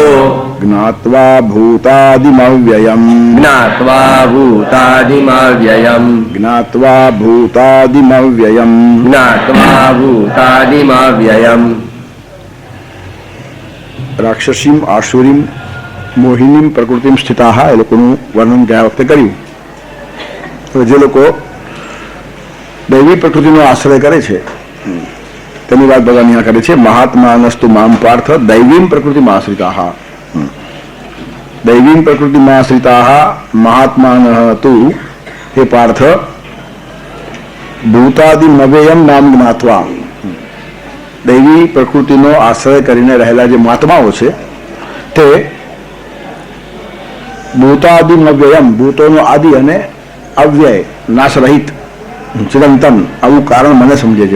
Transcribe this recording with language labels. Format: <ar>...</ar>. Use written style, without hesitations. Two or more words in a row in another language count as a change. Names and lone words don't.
<sa>ज्ञात्वा भूतादिमव्ययम् ज्ञात्वा भूतादिमव्ययम् ज्ञात्वा भूतादिमव्ययम् ज्ञात्वा भूतादिमव्ययम् राक्षसीम आसुरीम मोहिनीम प्रकृतिम स्थिताः</sa> <gu>એ લોકોનું વર્ણન ગયા વખતે કર્યું. તો જે લોકો દૈવી પ્રકૃતિનો આશ્રય કરે છે તેની વાત ભગવાન અહીંયા કરે છે.</gu> <sa>महात्मानस्तु माम पार्थ दैवीम प्रकृतिमां आश्रिताः दैवीम प्रकृतिमां आश्रिताः महात्मानः तु हे पार्थ भूतादिमव्ययम नाम ज्ञात्वा</sa> <gu>દૈવી પ્રકૃતિનો આશ્રય કરીને રહેલા જે મહાત્માઓ છે તે ભૂતાદિમવ્યયમ ભૂતોનો આદિ અને અવ્યય નાશરહિત ચિરંતન આવું કારણ મને સમજે છે.</gu>